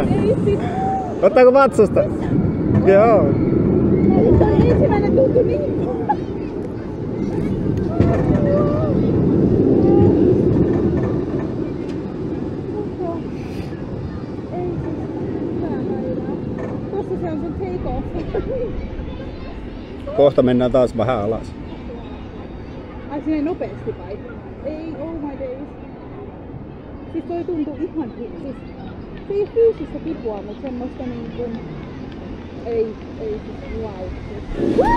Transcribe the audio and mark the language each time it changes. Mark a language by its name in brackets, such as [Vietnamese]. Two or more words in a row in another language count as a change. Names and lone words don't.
[Finnish] Ottaako vatsasta? Joo. Ensimmäinen tuntui niin. Tuossa se on sun [English] take off. [Finnish] Kohta mennään taas vähän alas. Ai sinne nopeasti vai? Ei, [English] oh my days. [Finnish] Siis toi tuntuu ihan siis se ei fyysistä kipua, mutta semmoista niin kuin ei siis wow.